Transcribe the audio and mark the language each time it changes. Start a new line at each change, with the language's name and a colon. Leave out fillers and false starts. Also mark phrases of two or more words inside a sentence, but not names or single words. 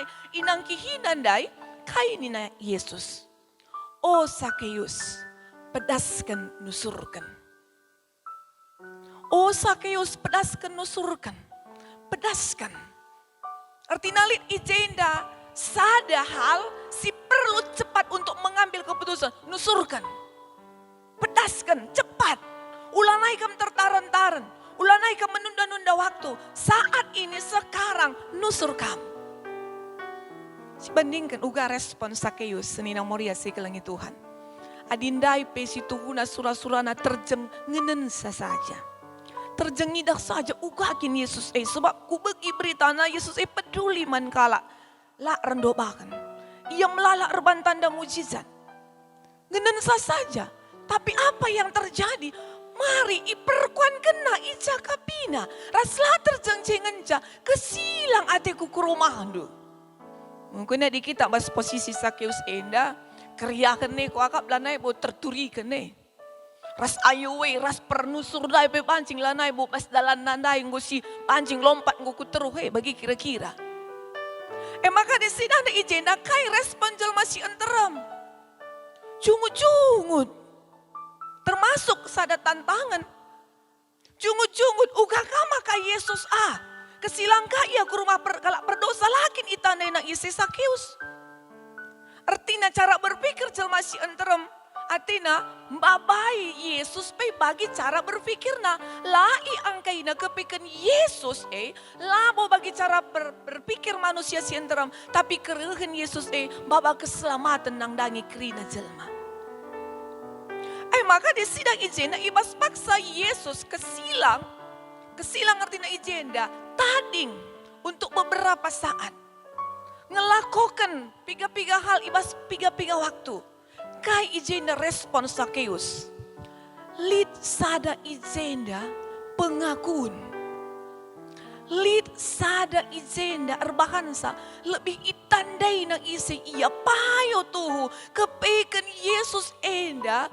Batak Karo: Inang kihinandai kai nina Yesus. Oh Sakeus, pedaskan nusurkan. Oh Sakeus, pedaskan nusurkan. Pedaskan. Artinya lit ijenda sada hal si
Indonesian: perlu cepat untuk mengambil keputusan.
Batak Karo: Nusurkan. Pedaskan, cepat. Ulanai kam tertaran-taran. Ulanai kam
Indonesian: menunda-nunda waktu. Saat ini sekarang
Batak Karo: nusur kam.
Indonesian: Bandingkan uga respon
Batak Karo: Sakeus senina moria sekelangi Tuhan. Adindai pesi tuhuna surah-surana terjeng ngenensa saja. Terjengidah saja ugakin Yesus sebab ku bagi berita na Yesus peduli man kala la rendobakan. Ia melalak erban tanda mujizat. Ngenensa saja. Tapi apa yang terjadi? Mari iperkuan kena ija kapina. Raslah terjengjengenja kesilang ateku ke rumahan do. Mungkin di kita bas posisi Sakeus enda. Keriakan ne ko akap lanai bo terturikan ne. Ras ayuwe, ras pernusur dai pe pancing lanai bo pas dalan nandai ngosi pancing lompat ngoku teruh bagi kira-kira.
Indonesian: Maka di sini ada
Batak Karo: ijena kai respon jelma si enteram. Cungut-cungut. Termasuk sada tantangan. Cungut-cungut uga kama ka Yesus kesilangka ia ke rumah kalak berdosa lakin itandai na isi Sakeus. Artinya cara berpikir jelma si enterem. Artinya babai Yesus pe bagi cara berpikirna. Lai angkaina kepikan Yesus labo bagi cara berpikir manusia si enterem.
Indonesian: Tapi kerehen Yesus
Batak Karo: baba keselamatan nang dangi kerina jelma.
Indonesian: Maka di sidang
Batak Karo: ijenda ibas paksa Yesus kesilang. Kesilang artinya ijenda tading
Indonesian: untuk beberapa saat.
Batak Karo: Ngelakukan piga-piga hal ibas piga-piga waktu. Kai ijenda respon Sakeus. Lid sada ijenda pengakuan. Lid sada ijenda erbahansa lebih itandai nang isi ia payo tuhu kepeken Yesus enda